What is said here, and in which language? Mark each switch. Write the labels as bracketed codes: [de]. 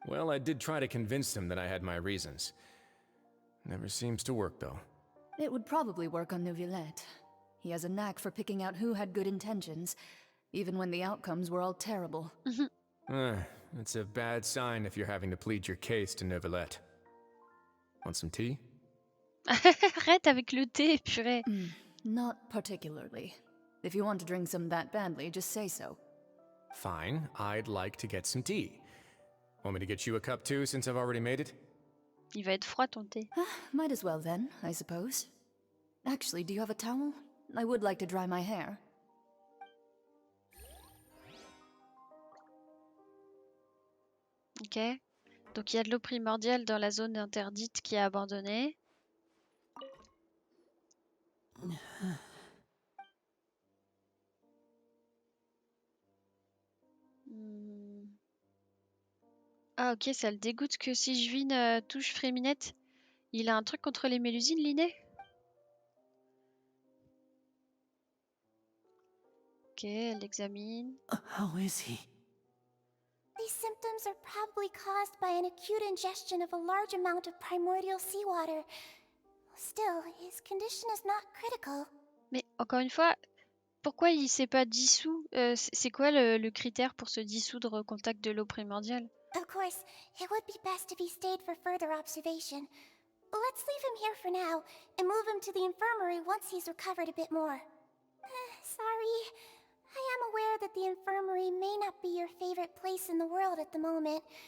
[en] Well, I did try to convince him that I had my reasons. Never seems to work, though. It would probably work on Neuvillette. He has a knack for picking out who had good intentions, even when the outcomes were all terrible. It's a bad sign if you're having to plead your case to Neuvillette. Want some tea? [fr] Arrête avec le thé, purée. [en] Not particularly. If you want to drink some that badly, just say so. Fine, I'd like to get some tea. Want me to get you a cup too, since I've already made it? [fr] Il va être froid ton thé. [en] Might as well then, I suppose. Actually, do you have a towel? I would like to dry my hair. Ok. [fr] Donc il y a de l'eau primordiale dans la zone interdite qui est abandonnée. Hmm. Ah ok, ça le dégoûte que si je vine touche Fréminette. Il a un truc contre les mélusines, Liné? Ok, elle examine. [en] How is he? These symptoms are probably caused by an acute ingestion of a large amount of primordial seawater. Still, his condition is not critical. [fr] Mais encore une fois, pourquoi il s'est pas dissous? C'est quoi le critère pour se dissoudre au contact de l'eau primordiale? [en] Of course, it would be best if he stayed for further observation. Let's leave him here for now, and move him to the infirmary once he's recovered a bit more. Sorry. I am aware that the infirmary may not be your favorite place in the world at the moment.